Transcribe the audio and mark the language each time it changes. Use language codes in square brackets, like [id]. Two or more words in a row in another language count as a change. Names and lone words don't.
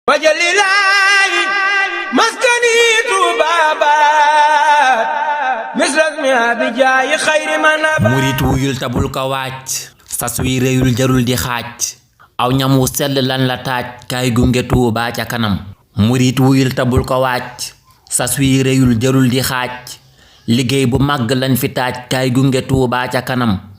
[ar] وجل الله مسكني طوبى بات مثل اسمها بجاي خير من أبات. [wo] Murit wuyul te bul ko waaj. Sas wi réyul jarul di xaaj. Aw ñam wu sell lan la taaj. Kaay gunge Touba ca kanam. Murit wuyul te bul ko waaj. Sas wi réyul jarul di xaaj. Liggéey bu màgg lañ fi taaj. Kaay gunge Touba ca kanam.